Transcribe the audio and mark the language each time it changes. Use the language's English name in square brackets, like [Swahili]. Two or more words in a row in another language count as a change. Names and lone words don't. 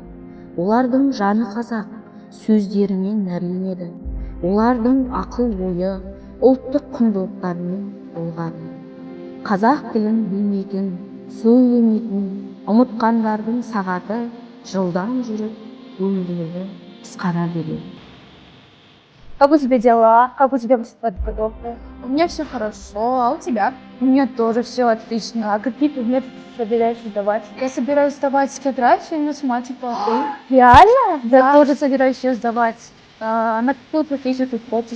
[Kazakh] Олардың жаны қазақ, сөздерімен нәрленеді. Олардың ақыл-ойы ұлттық құндылықтармен толғады. Қазақ тілін білмейтін, сөйлемейтін, ұмытқандардың сағаты жылдан жүріп өмірлері қысқара береді. [Russian] Как у тебя дела? Как у тебя подготовка? У меня все хорошо, а у тебя? У меня тоже все отлично. А какие предметы ты собираешься сдавать? Я собираюсь сдавать географию и математику. Реально? Я тоже собираюсь ее сдавать. На какую профессию ты хочешь?